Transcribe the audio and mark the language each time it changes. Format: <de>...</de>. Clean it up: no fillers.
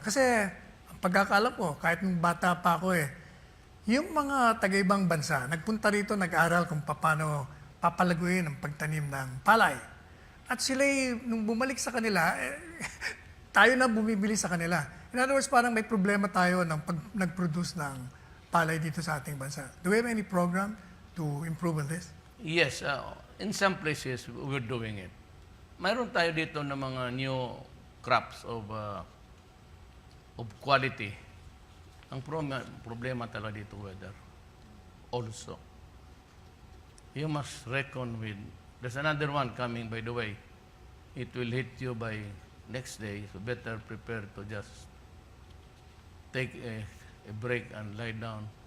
<tl>Kasi, ang pagkakaalam ko, kahit nung bata pa ako yung mga taga-ibang bansa, nagpunta rito, nag-aral kung paano papalaguin ang pagtanim ng palay. At sila, nung bumalik sa kanila, tayo na bumibili sa kanila.</tl> <en>In other words,</en> <tl>parang may problema tayo ng nag-produce ng palay dito sa ating bansa.</tl> <en>Do we have any program to improve on this? Yes, in some places, we're doing it.</en> <tl>Mayroon tayo dito ng mga</tl> <en>new crops of quality.</en> <tl>Ang problema talaga dito, weather.</tl> <en>Also, you must reckon with, there's another one coming, by the way. It will hit you by next day, so better prepare to just take a break and lie down.</en>